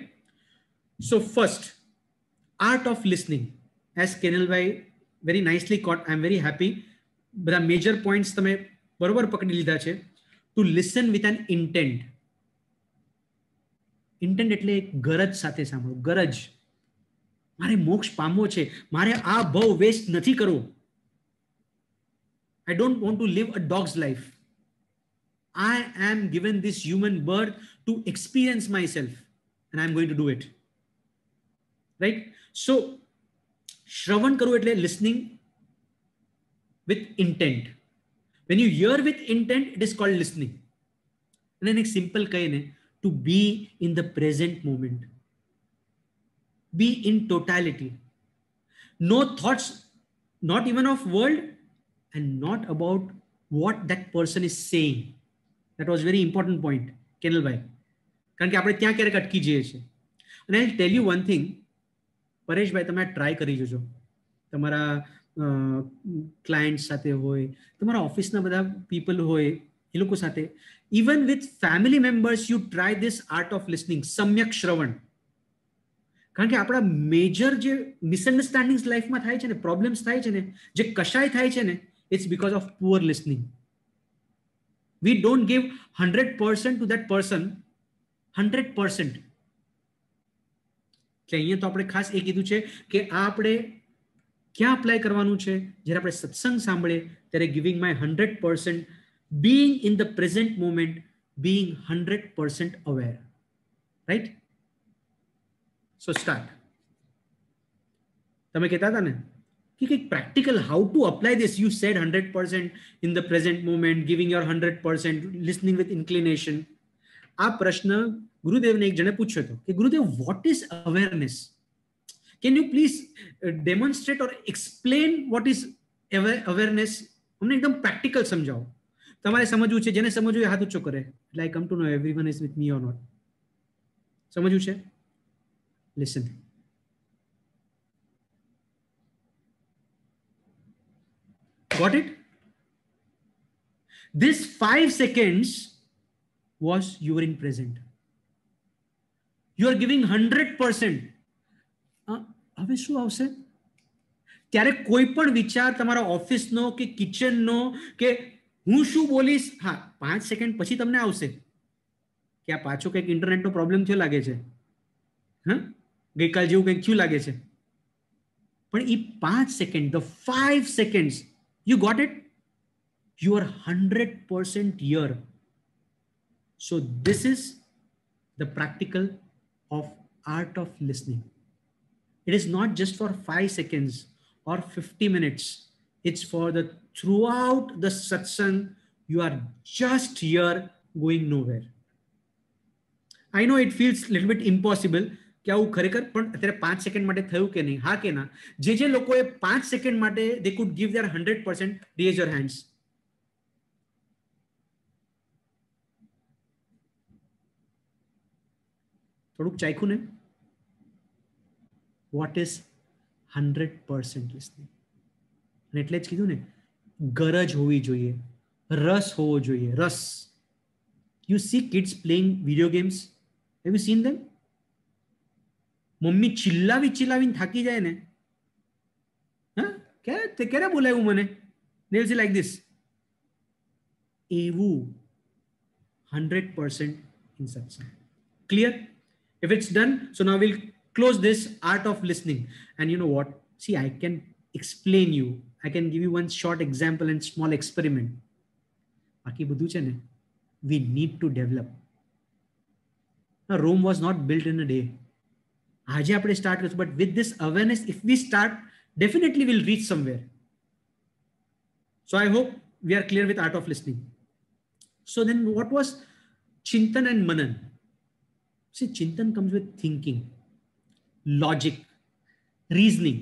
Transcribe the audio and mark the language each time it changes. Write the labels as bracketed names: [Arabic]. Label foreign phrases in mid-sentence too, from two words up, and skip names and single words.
[English] So first, art of listening, as Kenalbhai very nicely quote. I am very happy. [Gujarati] બધા [English] major points [Gujarati] તમે બરોબર પકડી લીધા છે. [English] To listen with an intent. Intent [Gujarati] એટલે એક ગરજ સાથે સાંભળો. ગરજ, મારે મોક્ષ પામવો છે, મારે આ ભવ વેસ્ટ નથી કરવો. [English] I don't want to live a dog's life. I am given this human birth to experience myself and I'm going to do it. Right? So, [Gujarati] શ્રવણ કરું એટલે [English] listening with intent. When you hear with intent, it is called listening. And then [Gujarati] એક simple કહે ને, [English] to be in the present moment. Be in totality. No thoughts, not even of world, and not about what that person is saying. That was very important point, Kenelbhai. [Gujarati] કારણ કે આપણે ત્યાં ક્યારેક અટકી જઈએ છીએ. અને [English] I'll tell you one thing, [Gujarati] પરેશભાઈ, તમે આ ટ્રાય કરી જોજો. તમારા ક્લાયન્ટ સાથે હોય, તમારા ઓફિસના બધા પીપલ હોય, એ લોકો સાથે, [English] even with family members, you try this art of listening, [Gujarati] સમ્યક શ્રવણ. કારણ કે આપણા મેજર જે મિસઅન્ડરસ્ટેન્ડિંગ્સ લાઈફમાં થાય છે ને, પ્રોબ્લેમ્સ થાય છે ને, જે કશાય થાય છે ને, [English] it's because of poor listening. We don't give 100% to that person, 100%. [Gujarati] એટલે અહીંયા તો આપણે ખાસ એ કીધું છે કે આ આપણે ક્યાં અપ્લાય કરવાનું છે? જ્યારે આપણે સત્સંગ સાંભળીએ ત્યારે [English] giving my 100%, being in the present moment, being 100% aware. Right? So start. [Gujarati] તમે કહેતા હતા ને કે કંઈક પ્રેક્ટિકલ, [English] how to apply this. You said 100% in the present moment, giving your 100%, listening with inclination. [Gujarati] આ પ્રશ્ન ગુરુદેવને એક જણે પૂછ્યો હતો કે ગુરુદેવ, [English] what is awareness? Can you please demonstrate or explain what is awareness? [Gujarati] અમને એકદમ પ્રેક્ટિકલ સમજાવો. તમારે સમજવું છે, જેને સમજવું એ હાથ ઊંચો કરે. [English] એટલે I come to know everyone is with me or not. [Gujarati] સમજવું છે? [English] Listen. Got it? This 5 seconds was you were in present. You are giving 100%. [Gujarati] હવે શું આવશે? ત્યારે કોઈ પણ વિચાર તમારા ઓફિસનો કે કિચનનો કે હું શું બોલીશ, હા 5 સેકન્ડ પછી તમને આવશે કે આ પાછો કંઈક ઇન્ટરનેટનો પ્રોબ્લેમ થયો લાગે છે, હા ગઈકાલ જેવું કંઈક થયું લાગે છે. પણ એ 5 સેકન્ડ, [English] the 5 seconds, you got it? You are 100% here. So this is the practical of art of listening. It is not just for 5 seconds or 50 minutes. It's for the throughout the satsang. You are just here, going nowhere. I know it feels a little bit impossible. [Gujarati] કે આવું ખરેખર, પણ અત્યારે 5 સેકન્ડ માટે થયું કે નહીં? હા કે ના? જે લોકોએ 5 સેકન્ડ માટે [English] they could give their 100%, raise your hands. [Gujarati] થોડુંક ચાખ્યું ને? [English] What is 100% listening? [Gujarati] અને એટલે જ કીધું ને, ગરજ હોવી જોઈએ, રસ હોવો જોઈએ, રસ. [English] You see kids playing video games? Have you seen them? [Gujarati] મમ્મી ચિલ્લાવીને થાકી જાય ને, હા ક્યારે બોલાવ્યું મને, [English] they will say like this. એવું 100% in satsang. Clear? If it's done, so now we'll close this art of listening. And you know what? See, I can explain you. I can give you one short example and small experiment. [Gujarati] બાકી બધું છે ને, [English] we need to develop. Now, Rome was not built in a day. [Gujarati] આજે આપણે સ્ટાર્ટ કરીશું, [English] but with this awareness, if we start, definitely we'll reach somewhere. So I hope we are clear with art of listening. So then what was Chintan and Manan? See, Chintan comes with thinking, logic, reasoning.